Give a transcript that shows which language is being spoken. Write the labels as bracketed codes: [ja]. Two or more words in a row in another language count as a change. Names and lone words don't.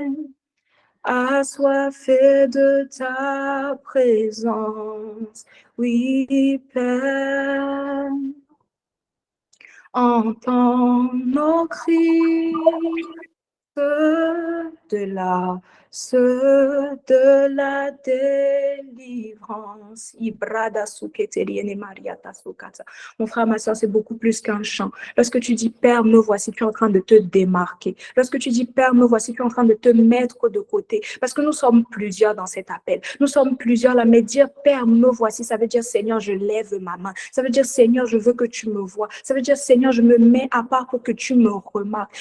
[fr] Assoiffés de ta présence, oui, Père, entends nos cris, ceux ceux de la délivrance. Ibrada suketeliene mariata sukata. Mon frère, ma soeur, c'est beaucoup plus qu'un chant. Lorsque tu dis Père, me voici, tu es en train de te démarquer. Lorsque tu dis Père, me voici, tu es en train de te mettre de côté. Parce que nous sommes plusieurs dans cet appel. Nous sommes plusieurs là, mais dire Père, me voici, ça veut dire Seigneur, je lève ma main. Ça veut dire Seigneur, je veux que tu me vois. Ça veut dire Seigneur, je me mets à part pour que tu me remarques.